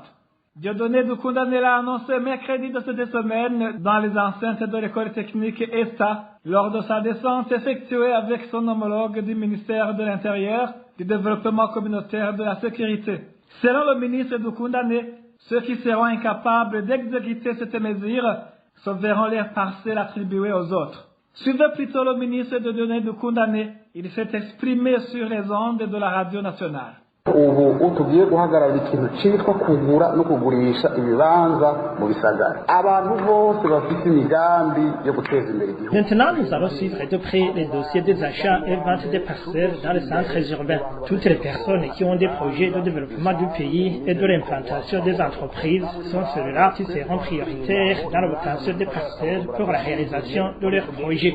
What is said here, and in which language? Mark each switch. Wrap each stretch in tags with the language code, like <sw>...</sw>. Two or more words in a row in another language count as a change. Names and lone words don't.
<fr>Dieudonné Dukundane l'a annoncé mercredi de cette semaine dans les enceintes de l'école technique ESTA lors de sa descente effectuée avec son homologue du ministère de l'Intérieur, du Développement communautaire de la Sécurité. Selon le ministre Dukundane, ceux qui seront incapables d'exécuter cette mesure se verront leurs parcelles attribuées aux autres. Suivez plutôt le ministre Dieudonné Dukundane, il s'est exprimé sur les ondes de la radio nationale.</fr> <rn>ubu tugiye guhagarara ikintu cyitwa kugura no kugurisha ibibanza mu bisagara abantu bose bafite imigambi yo guteza imbere igihugu.</rn> <fr>Maintenant, nous allons suivre de près les dossiers des achats et ventes des parcelles dans les centres urbains. Toutes les personnes qui ont des projets de développement du pays et de l'implantation des entreprises sont ceux-là qui seront prioritaires dans l'obtention des parcelles pour la réalisation de leurs projets.</fr>